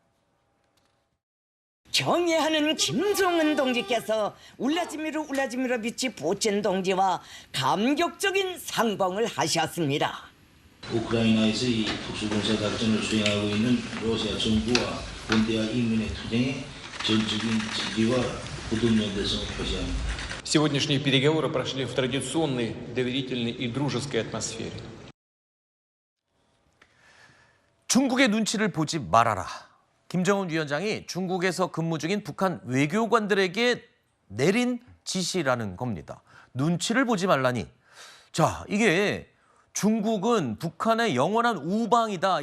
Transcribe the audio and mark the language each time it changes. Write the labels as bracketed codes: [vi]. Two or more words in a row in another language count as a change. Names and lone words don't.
[ko] 경애하는 김정은 동지께서 울라지미르 비치 푸틴 동지와 감격적인 상봉을 하셨습니다. 우크라이나에서 이 특수군사 작전을 수행하고 있는 러시아 정부와 본대와 인민의 투쟁에 전적인 지지와 굳은 연대성을 표시합니다. [ru] Сегодняшние переговоры прошли в традиционной, доверительной и дружеской атмосфере. [ko] 중국의 눈치를 보지 말아라. 김정은 위원장이 중국에서 근무 중인 북한 외교관들에게 내린 지시라는 겁니다. 눈치를 보지 말라니. 자, 이게 중국은 북한의 영원한 우방이다.